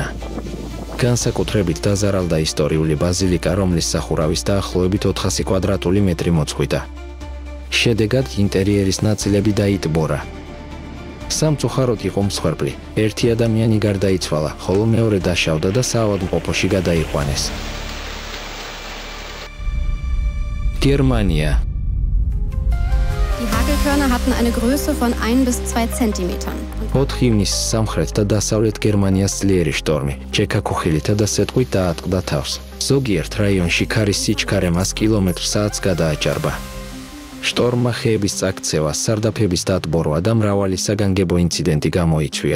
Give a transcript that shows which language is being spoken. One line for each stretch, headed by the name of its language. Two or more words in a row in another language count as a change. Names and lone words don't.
Georgian: განსაკუთრებით დაზარალდა ისტორიული ბაზილიკა, რომლის სახურავის დაახლოებით 400 კვადრატული მეტრი მოწყვიტა. შედეგად ინტერიერის ნაწილები დაიტბორა. სამწუხაროდ იყო მსხვერპლი. ერთი ადამიანი გარდაიცვალა, ხოლო მეორე დაშავდა და საავადმყოფოში გადაიყვანეს. გერმანია.
German: Die Hagelkörner hatten eine Größe von 1 bis 2 Zentimetern.
Georgian: 4 ივნისს სამხრეთ და დასავლეთ გერმანიას ძლიერი შტორმი, ჯექა-ქუხილითა და სეტყვით დაატყდა თავს. ზოგიერთ რაიონში ქარის სიჩქარე 100 კმ/სთ გადააჭარბა. შტორმმა ხეების წაქცევა, სარდაფების დატბორვა და მრავალი საგანგებო ინციდენტი გამოიწვია.